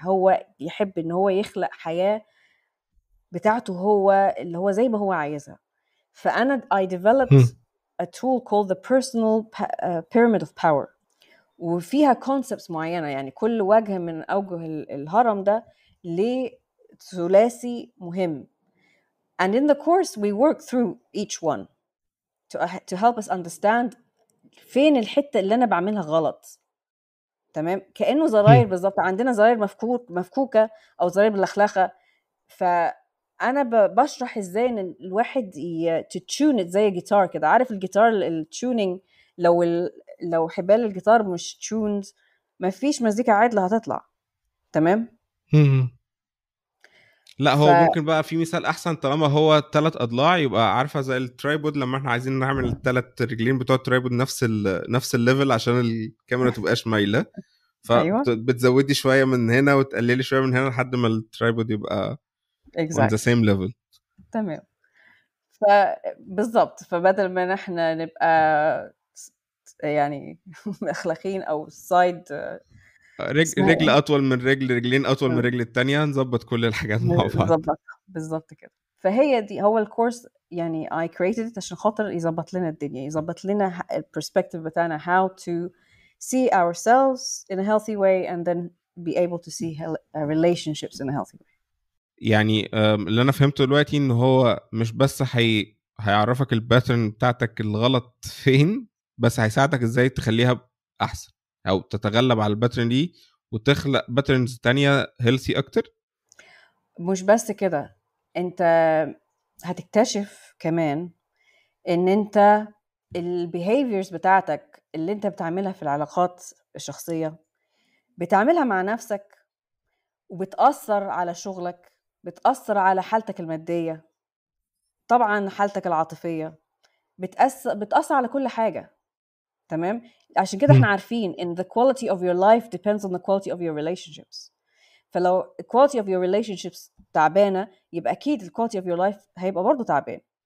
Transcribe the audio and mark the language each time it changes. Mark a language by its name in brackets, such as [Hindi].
[Arabic] هو يحب إن هو يخلق حياة بتاعته هو اللي هو زي ما هو عايزها. فأنا [English] I developed a tool called the personal pyramid of power، [Arabic] وفيها concepts معينة، يعني كل وجه من أوجه الهرم ده لثلاثي مهم. [English] And in the course we work through each one to help us understand [Arabic] فين الحتة اللي أنا بعملها غلط. تمام، كأنه زراير بالظبط، عندنا زراير مفكوكة أو زراير ملخلخة، فانا بشرح ازاي ان الواحد تتشون زي جيتار كده. عارف الجيتار التيونينج، لو حبال الجيتار مش تشوند مفيش مزيكا عادلة هتطلع. تمام. لا هو ممكن بقى في مثال احسن، طالما هو 3 اضلاع يبقى عارفه زي الترايبود، لما احنا عايزين نعمل 3 رجلين بتوع الترايبود نفس الليفل عشان الكاميرا تبقاش مايله، ايوه فبتزودي شويه من هنا وتقللي شويه من هنا لحد ما الترايبود يبقى [English] on the same level. [Arabic] تمام. فبالظبط، فبدل ما احنا نبقى يعني اخلاقين او سايد رجل اطول من رجلين اطول من رجل التانية، نظبط كل الحاجات مع بعض. نظبط بالظبط كده. فهي دي هو الكورس يعني [English] I created it [Arabic] عشان خاطر يظبط لنا الدنيا، يظبط لنا البرسبكتيف بتاعنا [English] how to see ourselves in a healthy way and then be able to see relationships in a healthy way. [Arabic] يعني اللي انا فهمته دلوقتي ان هو مش بس هيعرفك الباترن بتاعتك الغلط فين، بس هيساعدك ازاي تخليها احسن او تتغلب على الباترن دي وتخلق باترنز تانية هيلثي اكتر. مش بس كده، انت هتكتشف كمان ان انت البيهيفيرز بتاعتك اللي انت بتعملها في العلاقات الشخصية بتعملها مع نفسك وبتأثر على شغلك، بتأثر على حالتك المادية، طبعا حالتك العاطفية، بتأثر على كل حاجة. تمام. عشان كده احنا عارفين ان [English] the quality of your life depends on the quality of your relationships. [Arabic] فلو [English] quality of your relationships [Arabic] تعبانة يبقى أكيد [English] quality of your life [Arabic] هيبقى برضو تعبان.